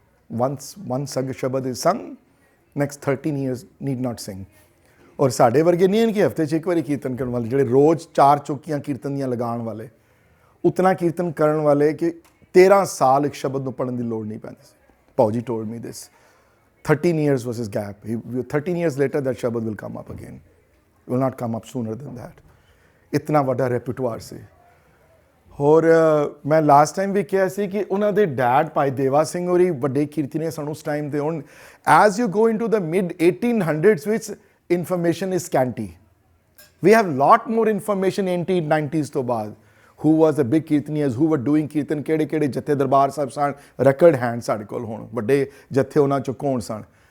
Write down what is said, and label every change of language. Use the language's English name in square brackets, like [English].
[English] one shabad is sung, next 13 years need not sing। [Punjabi] ਔਰ ਸਾਡੇ ਵਰਗੇ ਨਹੀਂ ਹਨ ਕਿ ਹਫ਼ਤੇ 'ਚ ਇੱਕ ਵਾਰੀ ਕੀਰਤਨ ਕਰਨ ਵਾਲੇ, ਜਿਹੜੇ ਰੋਜ਼ 4 ਚੌਕੀਆਂ ਕੀਰਤਨ ਦੀਆਂ ਲਗਾਉਣ ਵਾਲੇ, ਉਤਨਾ ਕੀਰਤਨ ਕਰਨ ਵਾਲੇ ਕਿ 13 ਸਾਲ ਇੱਕ ਸ਼ਬਦ ਨੂੰ ਪੜ੍ਹਨ ਦੀ ਲੋੜ ਨਹੀਂ ਪੈਂਦੀ ਸੀ। [English] ਭਾਊ told me this, 13 years was his gap. 13 years later that shabad will come up again, it will not come up sooner than that। [Punjabi] ਇਤਨਾ ਵੱਡਾ ਰੈਪਰਟੁਆਰ ਸੀ। ਹੋਰ ਮੈਂ ਲਾਸਟ ਟਾਈਮ ਵੀ ਕਿਹਾ ਸੀ ਕਿ ਉਹਨਾਂ ਦੇ ਡੈਡ ਭਾਈ ਦੇਵਾ ਸਿੰਘ ਹੋਰੀ ਵੱਡੇ ਕੀਰਤਨੀਏ ਸਨ ਉਸ ਟਾਈਮ 'ਤੇ। [English] ਹੁਣ as you go into the mid 1800s ਵਿੱਚ information is scanty. We have lot more information [Punjabi] 1890s ਤੋਂ ਬਾਅਦ, [English] who was the big [Punjabi] ਕੀਰਤਨੀਅਸ, [English] who were doing [Punjabi] ਕੀਰਤਨ, ਕਿਹੜੇ ਜੱਥੇ ਦਰਬਾਰ ਸਾਹਿਬ ਸਨ, ਰਿਕਾਰਡ ਹੈਂਡ ਸਾਡੇ ਕੋਲ ਹੁਣ ਵੱਡੇ ਜੱਥੇ ਉਹਨਾਂ 'ਚੋਂ ਕੌਣ ਸਨ।